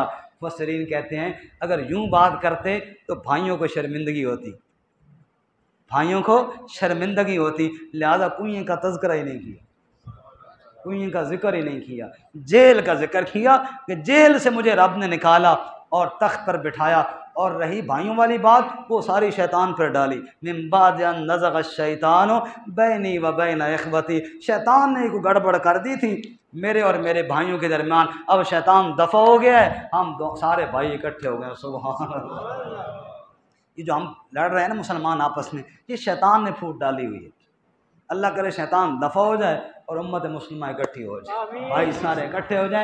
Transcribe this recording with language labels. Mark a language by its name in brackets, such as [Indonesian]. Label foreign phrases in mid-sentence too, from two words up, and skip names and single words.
[Urdu] مفسرین کہتے ہیں اگر یوں بات کرتے تو بھائیوں کو شرمندگی ہوتی، لہذا کنویں کا تذکرہ ہی نہیں کیا، کنویں کا ذکر ہی نہیں کیا، جیل کا ذکر کیا کہ جیل سے مجھے رب نے نکالا اور تخت پر بٹھایا، اور رہی بھائیوں والی بات وہ ساری شیطان پر ڈالی، [Arabic] من بعد ان نزغ الشیطان بینی و بین اخوتی، [Urdu] شیطان نے کوئی گڑبڑ کر دی تھی میرے اور میرے بھائیوں کے درمیان، اب شیطان دفع ہو گیا ہے، ہم سارے بھائی اکٹھے ہو گئے، [Arabic] سبحان اللہ۔ [Urdu] یہ جو ہم لڑ رہے ہیں نا مسلمان آپس میں، یہ شیطان نے پھوٹ ڈالی ہوئی ہے، اللہ کرے شیطان دفع ہو جائے اور امت مسلمہ اکٹھی ہو جائے، بھائی سارے اکٹھے ہو جائیں۔